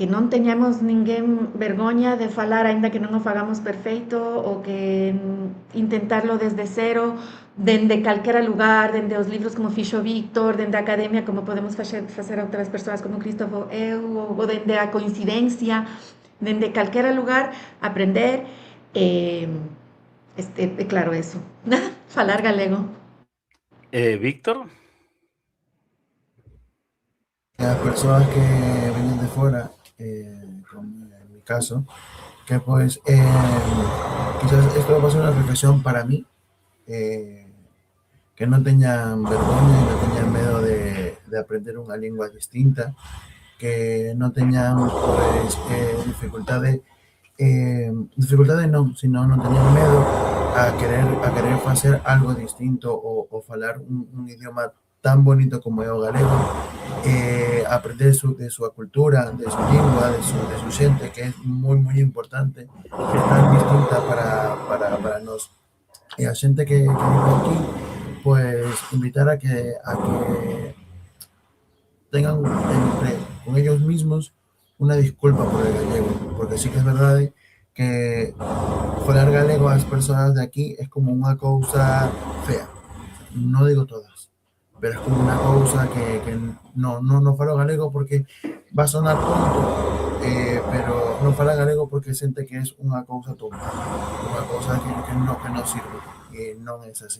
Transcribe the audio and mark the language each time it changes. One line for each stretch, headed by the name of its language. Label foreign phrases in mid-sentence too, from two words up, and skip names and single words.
Galician: non teñamos ninguén vergoña de falar, aínda que non o fagamos perfeito, ou que intentarlo desde cero, dende calquera lugar, dende os libros como fixo Víctor, dende a academia como podemos facer outras persoas como Cristófo eu, ou dende a coincidencia, dende calquera lugar, aprender, claro, eso, falar galego. Víctor?
Spanish: Las personas que vienen de fuera, como en mi caso, que pues quizás esto va a ser una reflexión para mí,
Galician: que no teñan vergoña e non teñan medo de aprender unha lingua distinta, que non teñan pues, dificultade non, sino non teñan medo a querer facer algo distinto ou falar un idioma tan bonito como é o galego, aprender de súa cultura, de súa lingua, de su xente, que é moi importante, que é tan distinta para nós. E a xente que vive aquí, pues invitar a que
Spanish: tengan con ellos mismos una disculpa por el gallego, porque sí que es
Galician: verdade que falar galego ás persoas de aquí é como unha cousa fea. Non digo todas, pero é como unha cousa que non falo galego porque
Spanish: va a sonar tonto,
Galician: pero non fala galego porque sente que é unha cousa tonta, unha cousa que non sirve, e non é así.